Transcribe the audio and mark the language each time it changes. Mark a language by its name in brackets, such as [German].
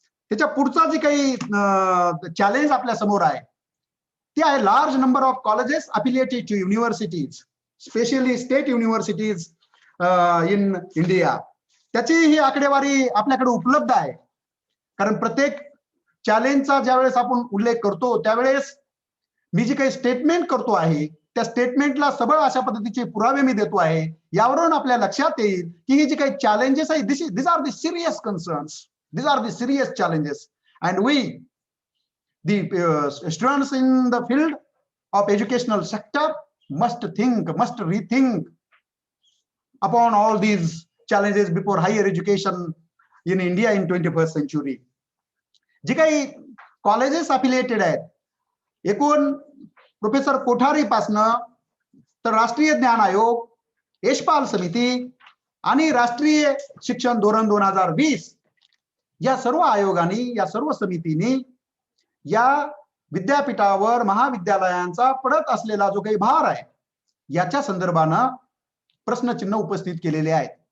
[Marathi] त्याच्या पुढचा जे काही चॅलेंज आपल्या समोर आहे ते आहे [English] Large number of colleges affiliated to universities, specially state universities in India. [Marathi] त्याची ही आकडेवारी आपल्याकडे उपलब्ध आहे. कारण प्रत्येक चॅलेंजचा ज्यावेळेस आपण उल्लेख करतो त्यावेळेस मी जी काही स्टेटमेंट करतो आहे त्या स्टेटमेंटला सबळ अशा पद्धतीचे पुरावे मी देतो आहे. यावरून आपल्या लक्षात येईल की ही जी काही चॅलेंजेस आहे [English] This are the serious concerns, these are the serious challenges, and we the students in the field of educational sector must rethink upon all these challenges before higher education in India in 21st century. [Marathi] जे काही colleges affiliated आहेत, एकूण professor Kothari पासनं तर राष्ट्रीय ज्ञान आयोग, यशपाल समिती आणि राष्ट्रीय शिक्षण धोरण 2020 या सर्व आयोगांनी, या सर्व समितींनी या विद्यापीठावर, महाविद्यालयांचा पडत असलेला जो काही भार आहे याच्या संदर्भानं प्रश्नचिन्ह उपस्थित केलेले आहेत.